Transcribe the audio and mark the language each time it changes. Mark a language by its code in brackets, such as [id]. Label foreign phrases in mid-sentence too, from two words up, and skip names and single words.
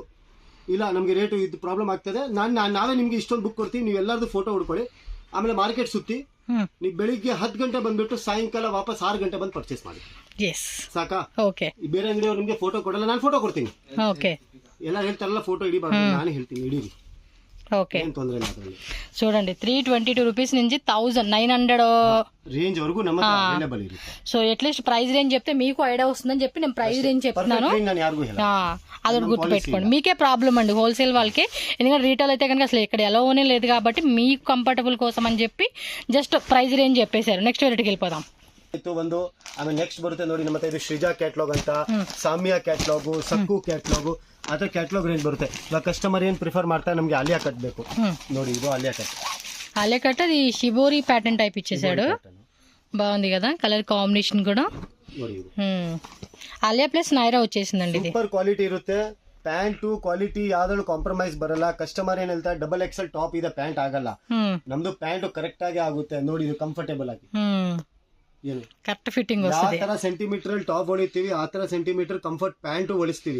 [kn] ಇಲ್ಲ ನಮ್ಗೆ ರೇಟ್ ಇದು ಪ್ರಾಬ್ಲಮ್ ಆಗ್ತದೆ, ನಾವೇ ನಿಮ್ಗೆ ಇಷ್ಟೊಂದು ಬುಕ್ ಕೊಡ್ತೀವಿ, ನೀವು ಎಲ್ಲಾರ್ದು ಫೋಟೋ ಹುಡ್ಕೊಳ್ಳಿ, ಆಮೇಲೆ ಮಾರ್ಕೆಟ್ ಸುತ್ತಿ ನೀವು ಬೆಳಿಗ್ಗೆ 10 ಗಂಟೆ ಬಂದ್ಬಿಟ್ಟು ಸಾಯಂಕಾಲ ವಾಪಸ್ 6 ಗಂಟೆ ಬಂದು ಪರ್ಚೇಸ್ ಮಾಡಿ ಸಾಕಾ. ಓಕೆ, ಬೇರೆ ಅಂಗಡಿಯವ್ರು ನಿಮ್ಗೆ ಫೋಟೋ ಕೊಡಲ್ಲ, ನಾನು ಫೋಟೋ ಕೊಡ್ತೀನಿ. ಓಕೆ, ಎಲ್ಲ ಹೇಳ್ತಾರಲ್ಲ ಫೋಟೋ ಹಿಡಿಬಾರ್ದು, ನಾನು ಹೇಳ್ತೀನಿ ಹಿಡೀರಿ. [te] ఓకే, చూడండి 322 రూపీస్ నుంచి 1900 రేంజ్ వరకు [kn] ನಮ್ಮ ಹತ್ರ ಅವೈಲೇಬಲ್ ಇರುತ್ತೆ. [te] సో [en] at least price range [te] చెప్తే మీకు ఐడియా వస్తుందని చెప్పి నేను [en] price range [te] చెప్తున్నాను. అది గుర్తుపెట్టుకోండి, మీకే ప్రాబ్లం అండి హోల్సేల్ వాళ్ళకి. ఎందుకంటే రీటైల్ అయితే కనుక అసలు ఇక్కడ ఎలానే లేదు కాబట్టి మీకు కంఫర్టబుల్ కోసం అని చెప్పి [en] just price range [te] చెప్పేశారు. నెక్స్ట్ వెరైటీకి వెళ్ళిపోదాం. [kn] ಒಂದು ಆಮೇಲೆ ನೆಕ್ಸ್ಟ್ ಬರುತ್ತೆ ನೋಡಿ, ನಮ್ಮ ಹತ್ರ ಇದು ಶ್ರೀಜಾ ಕ್ಯಾಟ್ಲಾಗ್ ಅಂತ, ಸಾಮ್ಯಾ ಕ್ಯಾಟ್ಲಾಗು, ಸಕ್ಕು ಕ್ಯಾಟ್ಲಾಗು, ಅದ್ರ [en] catalog range [kn] ಬರುತ್ತೆ. ಇವಾಗ ಕಸ್ಟಮರ್ ಏನ್ ಪ್ರಿಫರ್ ಮಾಡ್ತಾರೆ, ನಮ್ಗೆ ಆಲಿಯಾ ಕಟ್ ಬೇಕು ನೋಡಿ. ಇದು ಆಲಿಯಾ ಕಟ್. [te] ఆలియా కట్ అది [en] shibori pattern type [te] ఇచ్చేసాడు, బాగుంది కదా [en] color combination [te] కూడా. ఆలియా ప్లస్ నైరా వచ్చేసిందండి. ఇది [en] super quality [kn] ಇರುತ್ತೆ. [en] pant quality [kn] ಯಾವ್ದ್ರಲ್ಲೂ ಕಾಂಪ್ರಮೈಸ್ ಬರಲ್ಲ. ಕಸ್ಟಮರ್ ಏನ್ ಹೇಳ್ತಾರೆ, [en] double XL top [kn] ಇದೆ, ಪ್ಯಾಂಟ್ ಆಗಲ್ಲ. ನಮ್ದು ಪ್ಯಾಂಟ್ ಕರೆಕ್ಟ್ ಆಗಿ ಆಗುತ್ತೆ ನೋಡಿ, ಇದು ಕಂಫರ್ಟೇಬಲ್ ಆಗಿ. [en] correct fitting [kn] ವಸ್ತದೆ. ಯಾವ ತರ ಸೆಂಟಿಮೀಟರ್ ಅಲ್ಲಿ ಟಾಪ್ ಹೊಡಿತೀವಿ, ಆ ತರ [en] centimeter comfort pant [kn] ಹೊಲಿಸ್ತೀವಿ.